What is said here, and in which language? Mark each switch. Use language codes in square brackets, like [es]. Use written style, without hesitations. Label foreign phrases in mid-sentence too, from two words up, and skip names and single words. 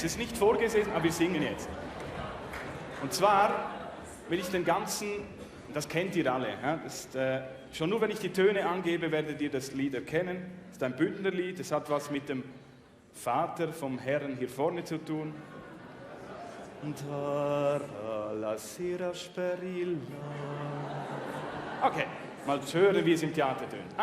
[de] Es ist nicht vorgesehen, aber wir singen jetzt. Und zwar will ich den ganzen, das kennt ihr alle. Schon nur wenn ich die Töne angebe, werdet ihr das Lied erkennen. Es ist ein Bündnerlied. Es hat was mit dem Vater vom Herrn hier vorne zu tun. La sera sperilla. Okay, mal hören, wie es im Theater tönt.